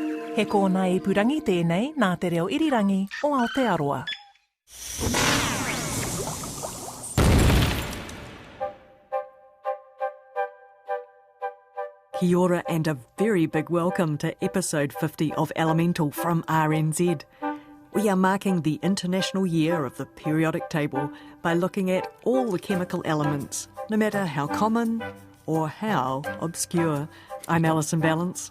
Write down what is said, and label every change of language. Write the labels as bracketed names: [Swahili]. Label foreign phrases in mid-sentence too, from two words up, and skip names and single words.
[Māori] He kōna I purangi tēnei nā te reo irirangi o Aotearoa. Kia ora [English] and a very big welcome to episode 50 of Elemental from RNZ. We are marking the International Year of the Periodic Table by looking at all the chemical elements, no matter how common or how obscure. I'm Alison Balance.